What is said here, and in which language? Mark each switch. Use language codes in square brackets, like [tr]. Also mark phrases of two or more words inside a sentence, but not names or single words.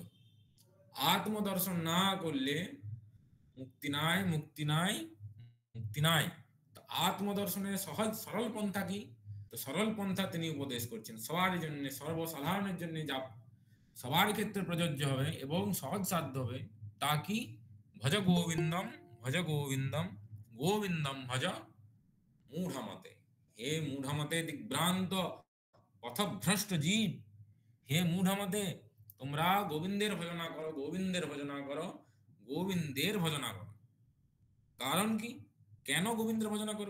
[bn] আত্ম দর্শন না করলে মুক্তি নাই, মুক্তি নাই, মুক্তি নাই। তো আত্মদর্শনের সহজ সরল পন্থা কি? তো সরল পন্থা তিনি উপদেশ করছেন সবার জন্য, সর্বসাধারণের জন্য, যা সবার ক্ষেত্রে প্রযোজ্য হবে এবং সহজ সাধ্য হবে। তা কি? [sa] ভজ গোবিন্দম, ভজ গোবিন্দম, গোবিন্দম ভজ মূঢ়মতে। [bn] হে মূঢ়মতে দিগ্ভ্রান্ত পথভ্রষ্ট জীব, হে মূঢ়মতে, তোমরা গোবিন্দের ভজনা করো, গোবিন্দের ভজনা করো, গোবিন্দের ভজনা করো। কারণ কি? কেন গোবিন্দের ভজনা করব?